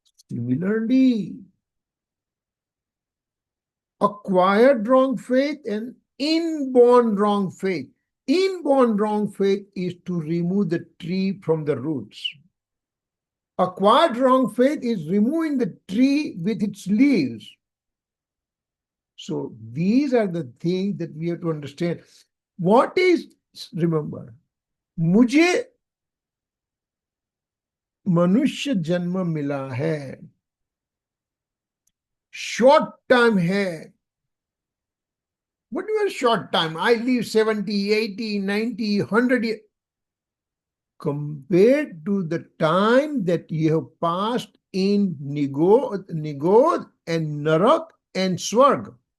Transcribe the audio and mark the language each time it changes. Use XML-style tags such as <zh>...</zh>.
<en>Similarly, acquired wrong faith and inborn wrong faith. Inborn wrong faith is to remove the tree from the roots. Acquired wrong faith is removing the tree with its leaves. So these are the things that we have to understand. What is, remember,</en> <hi>मुझे मनुष्य जन्म मिला है,</hi> <en>short time</en> <hi>है.</hi> <en>What do you mean short time? I live 70, 80, 90, 100 years. compared to the time that you have passed in Nigod and Narak and Swarg.</en>